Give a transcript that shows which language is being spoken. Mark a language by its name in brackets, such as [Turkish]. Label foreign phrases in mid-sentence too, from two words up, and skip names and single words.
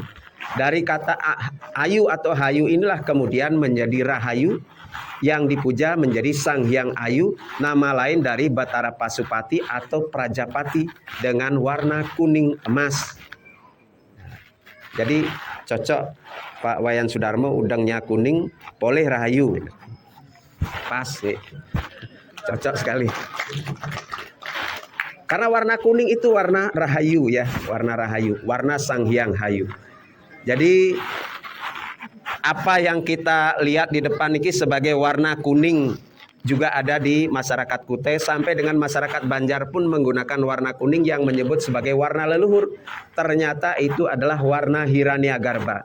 [Indonesian] Dari kata ayu atau hayu inilah kemudian menjadi rahayu yang dipuja menjadi Sang Hyang Ayu, nama lain dari Batara Pasupati atau Prajapati dengan warna kuning emas. Jadi cocok Pak Wayan Sudarmo, udangnya kuning, boleh rahayu. Pas, cocok sekali. Karena warna kuning itu warna rahayu ya, warna rahayu, warna Sang Hyang Hayu. Jadi apa yang kita lihat di depan ini sebagai warna kuning juga ada di masyarakat Kutai, sampai dengan masyarakat Banjar pun menggunakan warna kuning yang menyebut sebagai warna leluhur. Ternyata itu adalah warna Hiranyagarbha.